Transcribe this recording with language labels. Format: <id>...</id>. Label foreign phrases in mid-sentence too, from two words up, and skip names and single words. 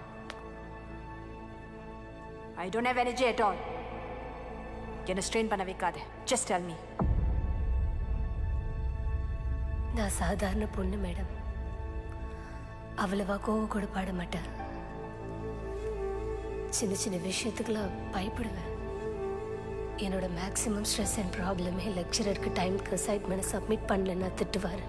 <en>I don't have energy at all.</en> <ta>என்ன ஸ்ட்ரெயின் பண்ண வைக்காத.</ta> <en>Just tell me.</en> <ta>நான் சாதாரண பொண்ணு மேடம். அவ்வளவா கோவம் கூட பாட மாட்டேன். சின்ன சின்ன விஷயத்துக்கெல்லாம் பயப்படுவேன். என்னோட</ta> <en>maximum stress and problem</en> <ta>லெக்சரருக்கு டைமுக்கு</ta> <en>assignment submit</en> <ta>பண்ணலன்னா திட்டுவார்.</ta>